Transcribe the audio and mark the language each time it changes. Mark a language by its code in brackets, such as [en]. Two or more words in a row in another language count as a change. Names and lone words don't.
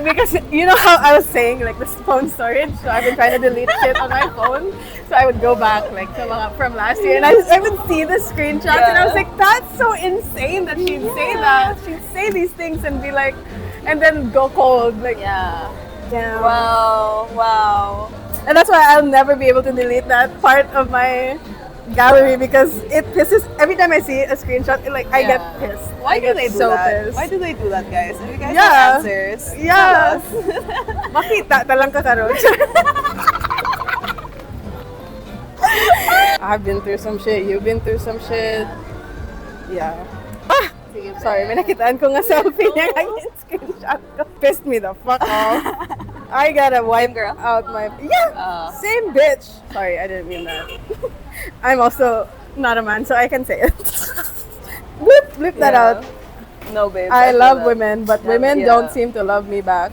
[en] Because you know how I was saying like this phone storage, so I've been trying to delete shit on my phone, so I would go back like to from last year, and I would see the screenshots, and I was like, that's so insane that she'd say that, she'd say these things and be like, and then go cold, like damn. Wow. And that's why I'll never be able to delete that part of my gallery because it pisses. Every time I see a screenshot, I get pissed. Why do they do so that? pissed. Why do they do that, guys? If you guys have answers, yes. [ceb] Makita talang ka karon. [en] I've been through some shit. You've been through some shit. Yeah. Sorry, [tl] may nakitaan ko nga selfie niya yung screenshot ko. [en] Pissed me the fuck off. I gotta wipe out my... same bitch. Sorry, I didn't mean that. I'm also not a man, so I can say it. Blip that out. No, babe. I love women, but women don't seem to love me back.